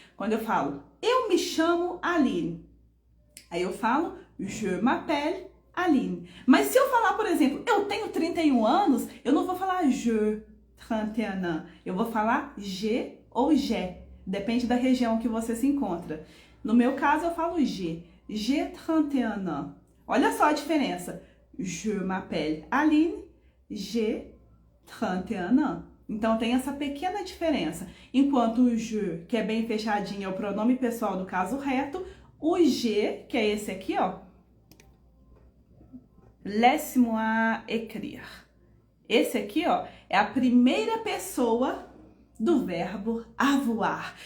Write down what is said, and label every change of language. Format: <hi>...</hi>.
<pt>Quando eu falo, eu me chamo Aline. Aí eu falo,</pt> <fr>je m'appelle Aline.</fr> <pt>Mas se eu falar, por exemplo, eu tenho 31 anos, eu não vou falar</pt> <fr>je 31 ans.</fr> <pt>Eu vou falar je ou j'ai. Depende da região que você se encontra. No meu caso, eu falo</pt> <fr>j'ai 31 ans.</fr> <pt>Olha só a diferença.</pt> <fr>Je m'appelle Aline, j'ai 31 ans.</fr> <pt>Então tem essa pequena diferença. Enquanto o je, que é bem fechadinho, é o pronome pessoal do caso reto, o j'ai, que é esse aqui, ó,</pt> <fr>laisse-moi écrire.</fr> <pt>Esse aqui, ó, é a primeira pessoa do verbo avoir.</pt>